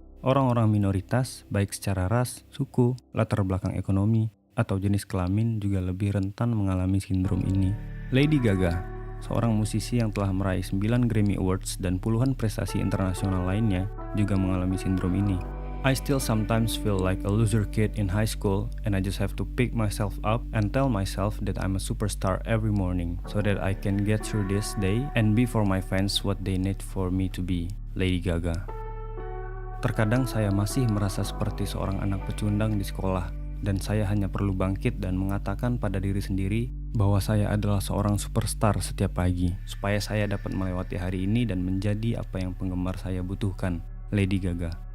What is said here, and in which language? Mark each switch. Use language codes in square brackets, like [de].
[id] Orang-orang minoritas, baik secara ras, suku, latar belakang ekonomi, atau jenis kelamin juga lebih rentan mengalami sindrom ini. Lady Gaga, seorang musisi yang telah meraih 9 Grammy Awards dan puluhan prestasi internasional lainnya, juga mengalami sindrom ini. [en] I still sometimes feel like a loser kid in high school and I just have to pick myself up and tell myself that I'm a superstar every morning so that I can get through this day and be for my fans what they need for me to be. Lady Gaga. [id] Terkadang saya masih merasa seperti seorang anak pecundang di sekolah dan saya hanya perlu bangkit dan mengatakan pada diri sendiri bahwa saya adalah seorang superstar setiap pagi supaya saya dapat melewati hari ini dan menjadi apa yang penggemar saya butuhkan. Lady Gaga.